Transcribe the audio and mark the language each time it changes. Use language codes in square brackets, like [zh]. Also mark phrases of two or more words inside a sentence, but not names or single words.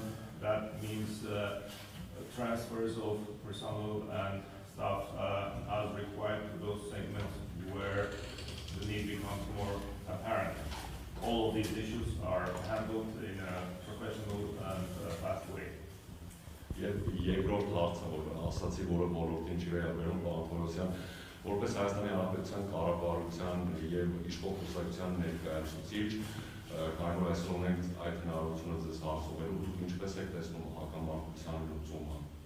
[en] That means transfers of personnel and staff as required to those segments where the need becomes more apparent. All of these issues are handled in a professional and fast way. [hy] Երկրորդ հարցը, որ ասացի, որը ոլորտին չի վերաբերում, պարոն Թորոսյան, որպես Հայաստանի Հանրապետության կառավարության եւ իշխող կուսակցության ներկայացուցիչ, կարող է այսօր ունենք այդ հնարավորությունը ձեզ հարցնելու, դուք ինչպես եք տեսնում հակամարտության լուծումը։